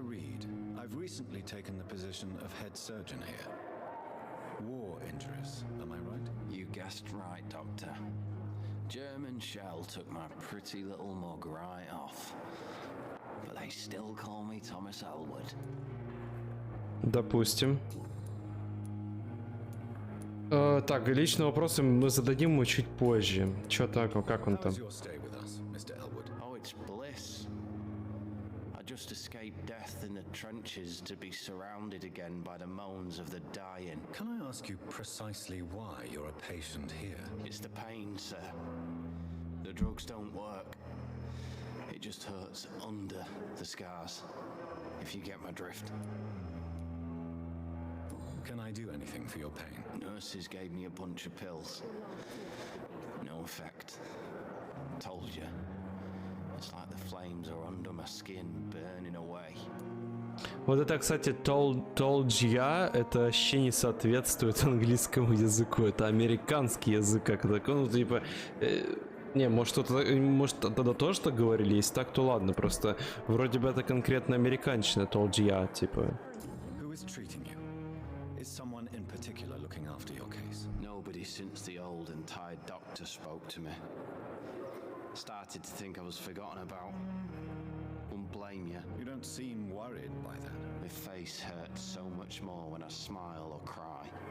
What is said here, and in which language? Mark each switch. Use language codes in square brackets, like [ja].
[en] Reed, I've recently taken the position of head surgeon here. War injuries, am I right? You guessed right, Doctor. German shell took my pretty little mug right off. But they still call me Thomas Elwood. [ru] Допустим. Так, личные вопросы мы зададим ему чуть позже. Чё так, как он там? [en] Oh, it's bliss. I just escaped death in the trenches to be surrounded again by the moans of the dying. Can I ask you precisely why you're a patient here? It's the pain, sir. The drugs don't work. It just hurts under the scars, if you get my drift. Can I do anything for your pain? Nurses gave me a bunch of pills. No effect. Told you. It's like the flames are under my skin, burning away. [ru] Вот это, кстати, [en] told ya, [ru] это вообще не соответствует английскому языку. Это американский язык, как такой, ну, типа... Не, может тогда тоже так говорили? Если так, то ладно, просто вроде бы это конкретно американщина, [en] told ya, [ru] типа... [en] Who is treating you? Is someone in particular looking after your case? Nobody since the old and tired doctor spoke to me. Started to think I was forgotten about. Wouldn't blame you. You don't seem worried by that. My face hurts so much more when I smile or cry.